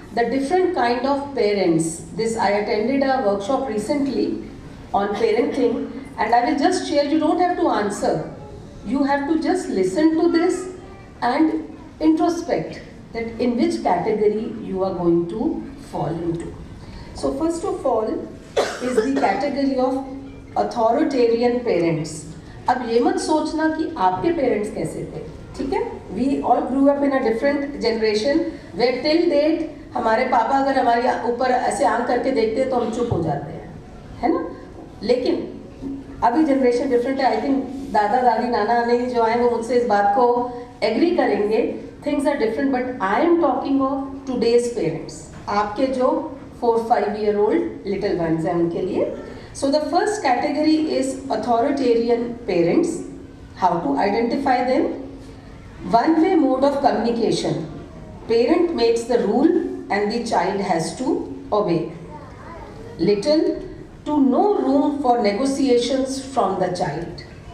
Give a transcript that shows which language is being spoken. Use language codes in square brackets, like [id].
[en] The different kind of parents. I attended a workshop recently on parenting, and I will just share, you don't have to answer. You have to just listen to this and introspect that in which category you are going to fall into. So first of all is the category of authoritarian parents. [hi] अब ये मत सोचना कि आपके parents कैसे थे, ठीक है? [en] We all grew up in a different generation where till date [hi] हमारे पापा अगर हमारे ऊपर ऐसे आंख करके देखते हैं तो हम चुप हो जाते हैं, है ना? लेकिन अभी जनरेशन डिफरेंट है. [en] I think [hi] दादा दादी नाना नानी जो आए वो मुझसे इस बात को एग्री करेंगे. [en] Things are different, but I am talking of today's parents. [hi] आपके जो 4-5 [en] year old little ones [hi] हैं उनके लिए. [en] So the first category is authoritarian parents. How to identify them? One-way mode of communication. Parent makes the rule and the child has to obey. Little to no room for negotiations from the child.